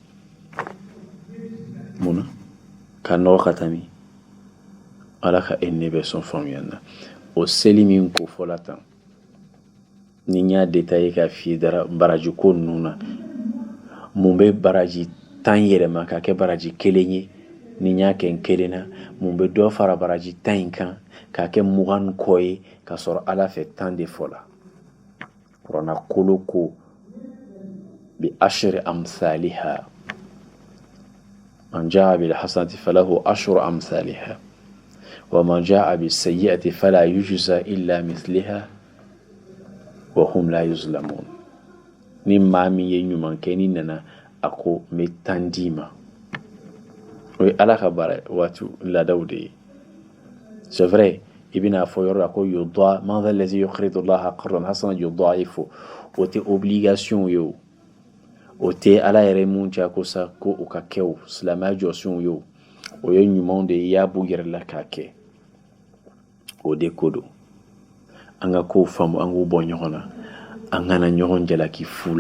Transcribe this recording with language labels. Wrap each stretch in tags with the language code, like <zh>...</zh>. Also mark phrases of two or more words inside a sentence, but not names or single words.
<bm>mun na ka nɔgɔ ka tɛmɛ ala ka e ne bɛ sɔn faamuyali na o seli min ko fɔla tan ni n y'a détaillé ka f'i ye baraji ko ninnu na mun bɛ baraji 10 yɛlɛma ka kɛ baraji 1 ye ni n y'a kɛ n kelen na mun bɛ dɔ fara baraji 10 in kan k'a kɛ 20 kɔ ye ka sɔrɔ ala fɛ 10 de fɔla kuranna kolo ko</bm> <ar>بعشر أمثالها من جاء بالحسنة فله عشر أمثالها ومن جاء بالسيئة فلا يجزى إلا مثلها وهم لا يظلمون</ar> <bm>ni maa min ye ɲuman kɛ ni nana a ko n bɛ 10 d'i ma o ye ala ka baara waati laadaw de ye c'est vrai i bɛna fɔ yɔrɔ la ko yudɔ</bm> <ar>من ذا الذي يقرض الله قرضا حسنا يضاعف</ar> <bm>o tɛ obligation ye o tɛ ala yɛrɛ mun cɛ ko sa ko o ka kɛ o silamɛya jɔsenw ye o ye ɲumanw de ye i y'a b'u yɛrɛ la k'a kɛ o de ko don an ka kow faamu an k'u bɔ ɲɔgɔn na an kana ɲɔgɔn jalaki fu</bm>